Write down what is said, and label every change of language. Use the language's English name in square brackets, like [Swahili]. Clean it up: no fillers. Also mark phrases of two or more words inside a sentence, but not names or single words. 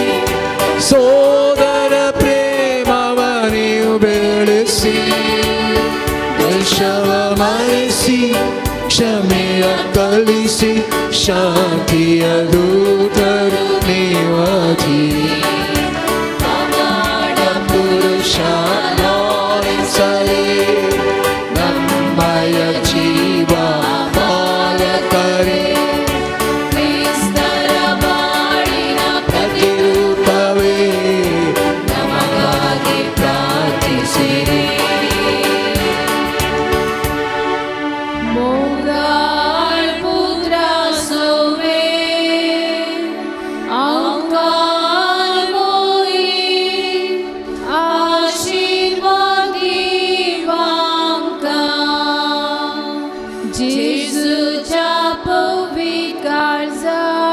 [Kannada] ಸೋದರ ಪ್ರೇಮವ ನೀವು ಬೆಳೆಸಿ ದಶವ ಮರೆಸಿ ಕ್ಷಮೆಯ ಕಲಿಸಿ ಶಾಂತಿಯ ದೂತರು ನೀವಧಿ ಪುರುಷ ಲಾಲಿಸಲೇ ನಮ್ಮಯ ಜೀವ ಬಾಲಕರೇ ಕ್ರಿಸ್ತರ ಬಾಳಿನ ಪ್ರತಿರೂಪವೇ ನಮಗಾಗಿ ಪ್ರಾರ್ಥಿಸಿರಿ. [Konkani] मोगाळ पुत्रा सोवे आंगार मोई आशीर्वादी वांका जेजूच्या पवित्र काळजा